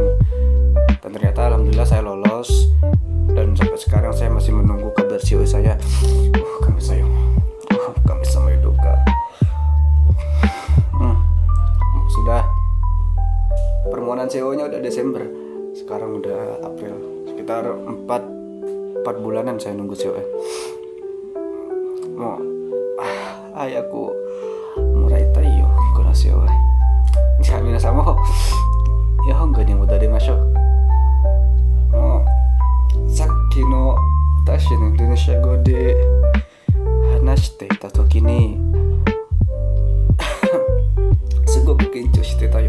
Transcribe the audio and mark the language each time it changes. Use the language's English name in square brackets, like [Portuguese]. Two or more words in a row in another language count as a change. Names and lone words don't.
[Indonesian] Dan ternyata alhamdulillah saya lolos, dan sampai sekarang saya masih menunggu kabar CEO saya. Kami sama Yudoka. Sudah, permohonan CEO-nya udah Desember, sekarang udah April, sekitar 4 bulanan saya nunggu CEO. [Japanese] 早くもらいたいよこのCEO. じゃあ皆さんも日本語に戻りましょう。もうさっきの私のインドネシア語で話していた時にすごく緊張してたよ。